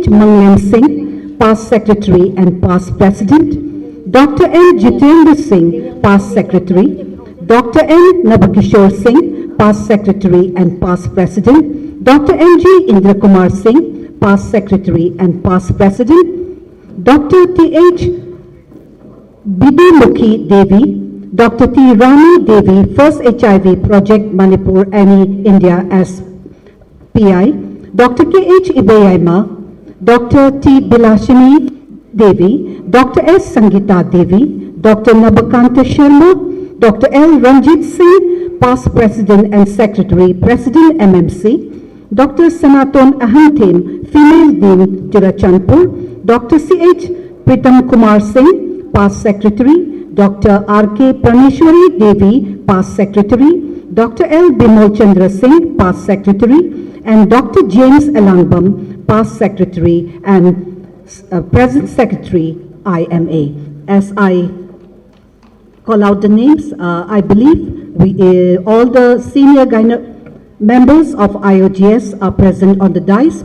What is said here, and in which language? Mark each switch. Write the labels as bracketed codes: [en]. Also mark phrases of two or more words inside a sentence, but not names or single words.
[en] Mangyam Singh, past secretary and past president. Dr. N. Jitendra Singh, past secretary. Dr. N. Nabakishore Singh, past secretary and past president. Dr. N.G. Indra Kumar Singh, past secretary and past president. Dr. T.H. Bidimukhi Devi, Dr. T. Rani Devi, first HIV project Manipur, ANI, India as PI. Dr. K.H. Ibayama, Dr. T. Bilashini Devi, Dr. S. Sangita Devi, Dr. Nabakanta Sharma, Dr. L. Ranjit Singh, past president and secretary, president MMC. Dr. Sanaton Ahantin, female dean, Churachandpur. Dr. C.H. Pritam Kumar Singh, past secretary. Dr. R.K. Praneshwari Devi, past secretary. Dr. L. Bimal Chandra Singh, past secretary. And Dr. James Elangbam, past secretary and present secretary, IMA. As I call out the names, I believe all the senior members of IOGS are present on the dais.